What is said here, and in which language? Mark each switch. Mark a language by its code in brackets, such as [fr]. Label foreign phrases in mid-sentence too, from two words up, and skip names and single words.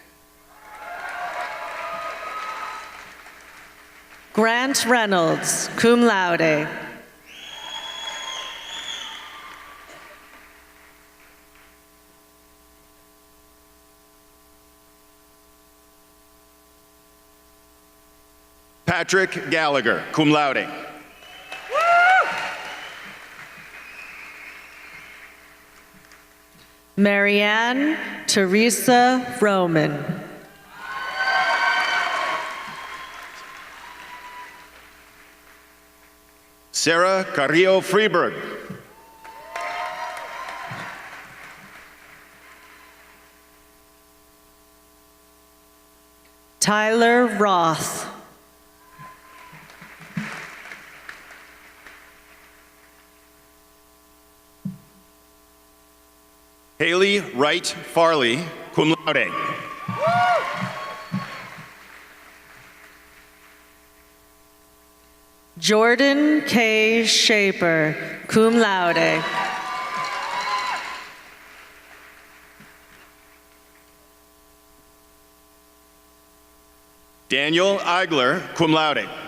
[en] Grant Reynolds, [la] cum laude. [en] Patrick Gallagher, [la] cum laude. [en] Marianne Teresa Roman. Sarah Carrillo Freeberg. Tyler Roth. Haley Wright Farley, [la] cum laude. [en] Jordan K. Shaper, [la] cum laude. [en] Daniel Eigler, [la] cum laude.